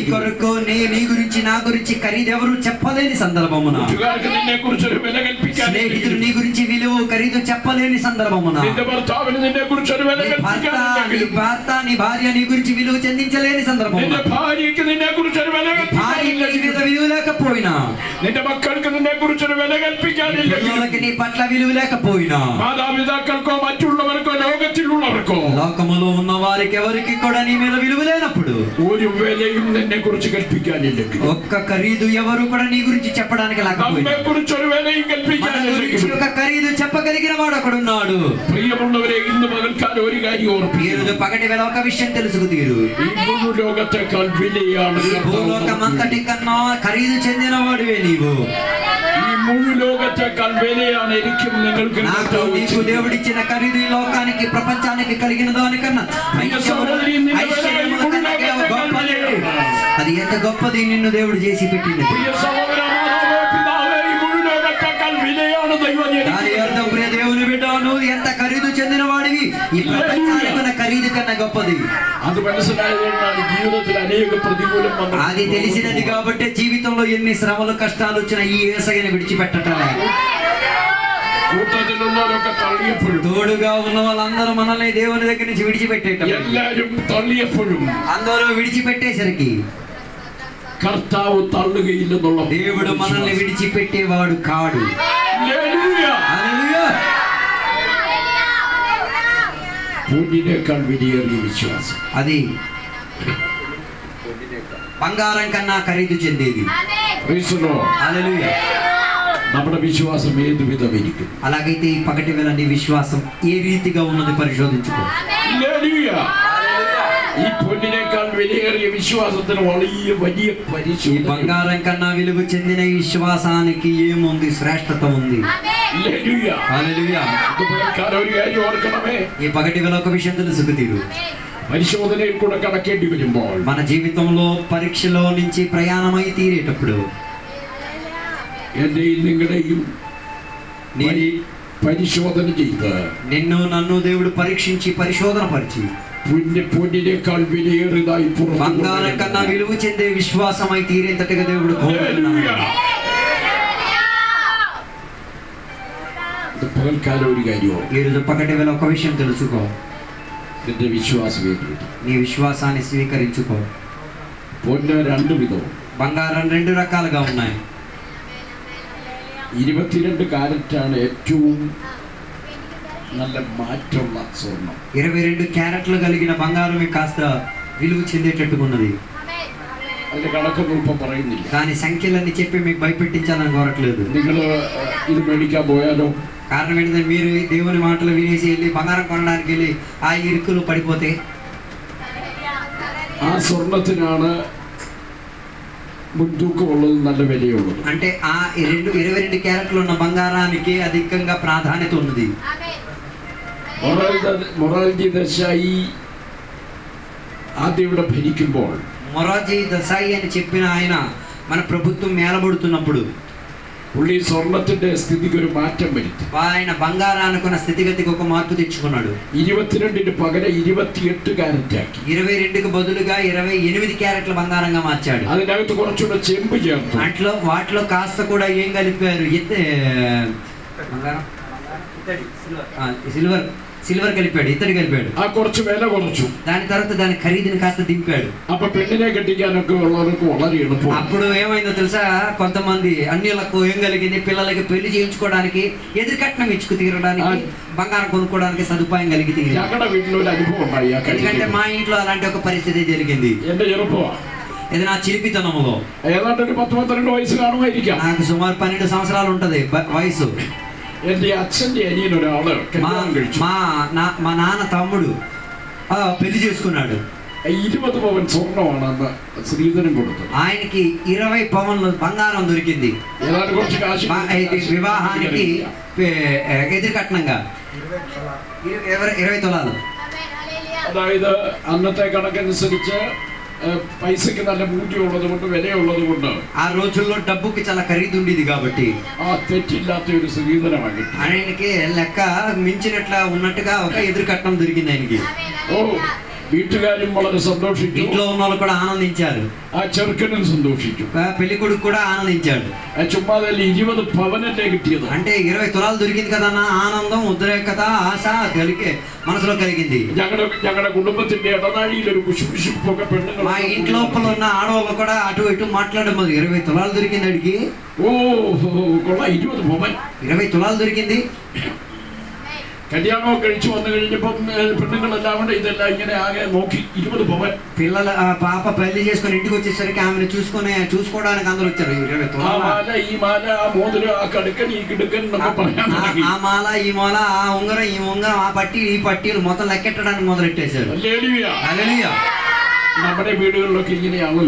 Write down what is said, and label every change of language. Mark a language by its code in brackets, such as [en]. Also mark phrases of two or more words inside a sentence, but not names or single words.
[te] కొరకు నీ గురించి నా గురించి ఖరీదు ఎవరు చెప్పలేని సందర్భమున, [ml] കൂട്ടുകാർക്ക് നിന്നെ കുറിച്ച് ഒരു വില [te] స్నేహితుడు [ml] കൽപ്പിക്കാനില്ല. [te] నీ గురించి విలువ ఖరీదు చెప్పలేని సందర్భమున, [ml] നിന്റെ ഭർത്താവിന് നിന്നെ കുറിച്ച് ഒരു വില [te] నీ [ml] കൽപ്പിക്കാനില്ലെങ്കിലും, [te] భర్త నీ భార్య నీ గురించి విలువ చెందించలేని సందర్భమున, [ml] നിന്റെ ഭാര്യയ്ക്ക് നിന്നെ കുറിച്ച് ഒരു വില [te] భార్య నీ మీద [ml] കൽപ്പിക്കാനില്ലെങ്കിലും, [te] విలువ లేకపోయినా, [ml] നിന്റെ മക്കൾക്ക് നിന്നെ കുറിച്ച് ഒരു വില കൽപ്പിക്കാനില്ലെങ്കിലും, [te] పిల్లలకి నీ పట్ల విలువ లేకపోయినా, [ml] മാതാപിതാക്കൾക്കോ മറ്റുള്ളവർക്കോ ലോകത്തിലുള്ളവർക്കോ [te] లోకములో ఉన్న వారికి ఎవరికి కూడా నీ మీద విలువ లేనప్పుడు, [ml] ഒരു വിലയും നിന്നെ കുറിച്ച് കൽപ്പിക്കാനില്ലെങ്കിൽ, [te] ఒక్క ఖరీదు ఎవరు కూడా నీ గురించి చెప్పడానికి లేకపోయినా, [ml] നമ്മെ കുറിച്ച് ഒരു വിലയും [te] మన గురించి [ml] കൽപ്പിക്കാനില്ലെങ്കിൽ, [te] ఒక ఖరీదు చెప్పగలిగిన వాడు ఒకడున్నాడు. [ml] പ്രിയമുള്ളവരെ, ഇന്ന് പകൽക്കാലം ഒരു കാര്യം [te] ఈ [ml] ഓർപ്പിക്കുന്നു. [te] రోజు పగటి వేళ ఒక విషయం తెలుసుకు తీరు, [ml] ഈ മുഴു ലോകത്തെക്കാൾ വിലയാണ് [te] ఈ భూలోకం అంతటి కన్నా ఖరీదు చెందిన వాడివే నీవు. [ml] ഈ മുഴു ലോകത്തെക്കാൾ విలയാണ് എനിക്കും നിങ്ങൾക്കും [te] నాకు నీకు దేవుడిచ్చిన ఖరీదు ఈ లోకానికి ప్రపంచానికి కలిగిన దానికన్నా అది ఎంత గొప్పది నిన్ను దేవుడు చేసి పెట్టింది. [ml] പ്രിയ സഹോദര, മാതാവേ, പിതാവേ, ഈ മുഴു ലോകത്തെക്കാൾ വിലയാണ് ദൈവം [te] దాని అర్థం, ప్రియ దేవుని బిడ్డ, నువ్వు ఎంత ఖరీదు చెందిన వాడివి, ఈ ప్రపంచానికి ఖరీదు కన్నా గొప్పది. [ml] അത് മനസ്സിലായതുകൊണ്ടാണ് ജീവിതത്തിൽ അനേക പ്രതികൂലം വന്നത്. [te] అది తెలిసినది కాబట్టి జీవితంలో ఎన్ని శ్రమలు కష్టాలు వచ్చినా ఈ యేసయ్యను విడిచిపెట్టటలే. [ml] കൂട്ടത്തിലുള്ളവരൊക്കെ തള്ളിയപ്പോഴും, [te] తోడుగా ఉన్న వాళ్ళందరూ మనల్ని దేవుని దగ్గర నుంచి విడిచిపెట్టేటప్పుడు, [ml] എല്ലാരും തള്ളിയപ്പോഴും [te] అందరూ విడిచిపెట్టేసరికి [ml] കർത്താവ് തള്ളുകയില്ലെന്നുള്ള [te] దేవుడు మనల్ని విడిచిపెట్టేవాడు కాడు. [ml] ഹല്ലേലൂയ. [te] హల్లెలూయా. [ml] പൊന്നിനേക്കാൾ വിലയേറിയ വിശ്വാസം, [te] అది బంగారం కన్నా ఖరీదు చెందేది. [en] Praise the Lord. [te] హల్లెలూయా. [ml] നമ്മുടെ വിശ്വാസം ഏത് വിധമിരിക്കും? [te] అలాగైతే ఈ పగటి వేళ నీ విశ్వాసం ఏ రీతిగా ఉన్నది పరిశోధించుకో. [ml] ഹല്ലേലൂയ. ഈ പൊന്നിനേക്കാൾ വിലയേറിയ വിശ്വാസത്തിന് വലിയ വലിയ [te] ఈ [ml] പരിശോധന. [te] బంగారం కన్నా విలువ చెందిన ఈ విశ్వాసానికి ఏముంది? శ్రేష్టత ఉంది. [ml] ഹല്ലേലൂയ. [te] హల్లెలూయా. [ml] ഇത് പകൽക്കാലം ഒരു കാര്യം ഓർക്കണമേ, [te] ఈ పగటి వేళ ఒక విషయం తెలుసుకు తీరు, [ml] പരിശോധനയിൽ കൂടെ കടക്കേണ്ടി വരുമ്പോൾ [te] మన జీవితంలో పరీక్షలో నుంచి ప్రయాణమై తీరేటప్పుడు [ml] എന്റെയും നിങ്ങളുടെയും പരിശോധന ചെയ്ത് [te] నిన్ను నన్ను దేవుడు పరీక్షించి పరిశోధన పరిచి [ml] പൊന്നിനേക്കാൾ വിലയേറിയതായി [te] బంగారం కన్నా విలువ చెందే విశ్వాసమై తీరేంతటిగా దేవుడు కోరుతున్నాడు. [ml] പകൽക്കാലം ഒരു കാര്യമോ, [te] ఈ రోజు పగటి వేళ ఒక విషయం తెలుసుకో, [ml] നിന്റെ വിശ്വാസം ഏറ്റെടുത്തു. [te] నీ విశ్వాసాన్ని స్వీకరించుకో. [ml] പൊന്ന് രണ്ട് വിധവും, [te] బంగారం రెండు రకాలుగా ఉన్నాయి. [ml] 22 കാരറ്റാണ് ഏറ്റവും നല്ല മാറ്റമുള്ള സ്വർണം. [te] 22 క్యారెట్లు కలిగిన బంగారం కాస్త విలువ చెందేటట్టుకున్నది. [ml] അതിന്റെ കണക്കൊന്നും ഇപ്പൊ പറയുന്നില്ല. [te] దాని సంఖ్యలన్నీ చెప్పి మీకు భయపెట్టించాలని కోరట్లేదు. [ml] നിങ്ങൾ ഇത് മേടിക്കാൻ പോയാലോ? [te] కారణం ఏంటంటే మీరు దేవుని మాటలు వినేసి వెళ్ళి బంగారం కొనడానికి వెళ్ళి ఆ ఇరుకులు పడిపోతే [ml] ആ സ്വർണത്തിനാണ് മുൻതൂക്കമുള്ളത്, നല്ല വിലയുള്ളത്. [te] అంటే ఆ 22 క్యారెట్లు ఉన్న బంగారానికి అధికంగా ప్రాధాన్యత ఉన్నది. [ml] മൊറാർജി ദേശായി ആദ്യം ഇവിടെ ഭരിക്കുമ്പോൾ [te] మొరార్జీ దేశాయి అని చెప్పిన ఆయన మన ప్రభుత్వం మేలబడుతున్నప్పుడు [ml] പുള്ളി സ്വർണത്തിന്റെ സ്ഥിതിക്ക് ഒരു മാറ്റം വരുത്തി. [te] ఆయన బంగారానుకున్న స్థితిగతికి ఒక మార్పు తెచ్చుకున్నాడు. [ml] 22 പകരം 28 കാരറ്റാക്കി. [te] 22కు బదులుగా 28 క్యారెట్ల బంగారంగా మార్చాడు. [ml] അതിനകത്ത് കുറച്ചുകൂടെ ചെമ്പ് ചേർത്തു. [te] వాటిలో కాస్త కూడా ఏం కలిపారు? సిల్వర్ కలిపాడు, ఇత్తడి కలిపాడు. [ml] ആ കുറച്ച് വില കുറച്ചു. [te] దాని తర్వాత దాని ఖరీదుని కాస్త దింపాడు. [ml] അപ്പൊ പെണ്ണിനെ കെട്ടിക്കാനൊക്കെ ഉള്ളവർക്ക് വളരെ എളുപ്പം. [te] అప్పుడు ఏమైందో తెలుసా? కొంతమంది అన్యులకు ఏం కలిగింది? పిల్లలకి పెళ్లి చేయించుకోవడానికి, ఎదురుకట్నం ఇచ్చుకు తీరడానికి, బంగారం కొనుక్కోవడానికి సదుపాయం కలిగి [ml] ഞങ്ങളുടെ വീട്ടിലൊരു അനുഭవం ഉണ്ടായി. [te] ఎందుకంటే మా ఇంట్లో అలాంటి ఒక పరిస్థితి జరిగింది. [ml] എന്റെ ചെറുപ്പമാ, [te] ఇది నా చిలిపితనములో. [ml] ഏതാണ്ട് ഒരു 10-12 വയസ്സ് കാണുമായിരിക്കാം. [te] నాకు సుమారు 12 సంవత్సరాలు ఉంటది వయసు. [ml] എന്റെ അച്ഛന്റെ അനിയനൊരാള് കല്യാണം കഴിച്ചു. [te] మా నాన్న తమ్ముడు పెళ్లి చేసుకున్నాడు. [ml] 20 പവൻ സ്വർണ്ണമാണ് അന്ന് ശ്രീധരൻ കൊടുത്തത്. [te] ఆయనకి 20 పవన్లు బంగారం దొరికింది. [ml] ഏതാണ്ട് കുറച്ച് കാശ് [te] వివాహానికి ఎదురుకట్నంగా 20 తులాలు. [ml] അതായത് അന്നത്തെ കണക്കനുസരിച്ച് పైసకి നല്ല మూల్యముള്ളത് കൊണ്ട് വിലയുള്ളത് കൊണ്ട് [te] ఆ రోజుల్లో డబ్బుకి చాలా ఖరీదు ఉండేది కాబట్టి [ml] ఆ తెచ్చిല്ലാത്ത ഒരു സ്ത്രീധനമാണ് [te] ఆయనకి లెక్క మించినట్లా ఉన్నట్టుగా ఒక ఎదురు కట్నం దొరికింది ఆయనకి. [ml] ഓ വീട്ടുകാരും വളരെ സന്തോഷിച്ചു, [te] ఇంట్లో ఉన్న వాళ్ళు కూడా ఆనందించారు, [ml] ആ ചെറുക്കനും സന്തോഷിച്ചു, [te] పెళ్లి కొడుకు కూడా ఆనందించాడు. [ml] ചുമ്മാതല്ല 20 പവനല്ലേ കിട്ടിയത്, [te] అంటే 20 తులాలు దొరికింది కదా అన్న ఆనందం, ఉద్రేకత, ఆశ కలిగే మనసులో కలిగింది. [ml] ഞങ്ങളുടെ കുടുംബത്തിന്റെ ഇടനാഴിയിൽ ഒരു കുശുകുശുപ്പൊക്കെ പെണ്ണുങ്ങൾ, [te] మా ఇంట్లో ఉన్న ఆడవాళ్ళు కూడా అటు ఇటు మాట్లాడడం, 20 తులాలు దొరికింది అడిగి. [ml] ഓ കൊള്ളാം, 20 പവൻ, [te] 20 తులాలు దొరికింది. [ml] കല്യാണമൊക്കെ കഴിച്ചു വന്നു കഴിഞ്ഞപ്പം പെണ്ണുങ്ങളെല്ലാം കൂടെ ഇതെല്ലാം ഇങ്ങനെ ആകെ നോക്കി 20 പവൻ. [te] పిల్లల పాప పెళ్లి చేసుకుని ఇంటికి వచ్చేసరికి ఆమెను చూసుకోవడానికి అందరూ వచ్చారు. 20 తులాలు, ఆ మాల ఈ మాల, [ml] ఆ మోതിരം, ఆ కడుకన్ ఈ గిడుకన్ പറയാൻ തുടങ്ങി. [te] ఆ మాల ఈ మాల, ఆ ఉంగరం ఈ ఉంగరం, ఆ పట్టి ఈ పట్టీలు మొత్తం లెక్కెట్టడానికి మొదలెట్టేశారు. హల్లెలూయా. [ml] നമ്മുടെ വീടുകളിലൊക്കെ ഇങ്ങനെയാണല്ലോ,